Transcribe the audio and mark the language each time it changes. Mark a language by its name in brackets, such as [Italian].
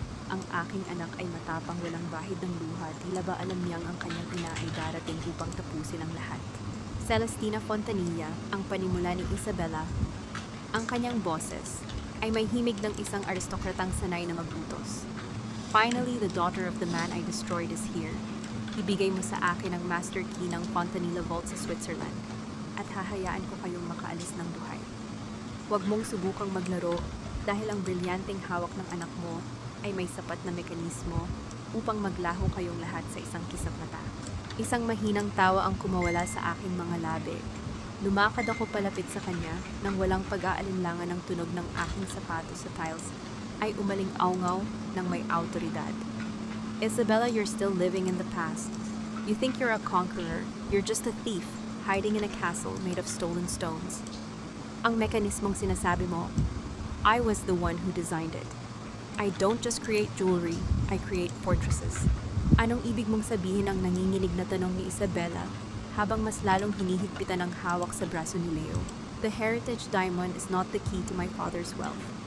[Filipino] Ang aking anak ay matapang, walang bahid ng luha, tila ba alam niyang ang kanyang ina ay darating upang tapusin ang lahat. Celestina Fontanilla, ang panimula ni Isabella, ang kanyang boses, ay may himig ng isang aristokratang sanay na magutos. [English] Finally, the daughter of the man I destroyed is here. [Filipino] Ibigay mo sa akin ang master key ng Fontanilla Vault sa Switzerland at hahayaan ko kayong makaalis ng buhay. Huwag mong subukang maglaro dahil ang brilyanteng hawak ng anak mo ay may sapat na mekanismo upang maglaho kayong lahat sa isang kisap mata. Isang mahinang tawa ang kumawala sa aking mga labi. Lumakad ako palapit sa kanya nang walang pag-aalinlangan ng tunog ng aking sapatos sa tiles ay umaling aungaw ng may autoridad. [English] Isabella, you're still living in the past. You think you're a conqueror. You're just a thief hiding in a castle made of stolen stones. [Filipino] Ang mekanismong sinasabi mo, [English] I was the one who designed it. I don't just create jewelry, I create fortresses. [Filipino] Anong ibig mong sabihin, ang nanginginig na tanong ni Isabella habang mas lalong hinihigpitan ang hawak sa braso ni Leo. [English] The heritage diamond is not the key to my father's wealth.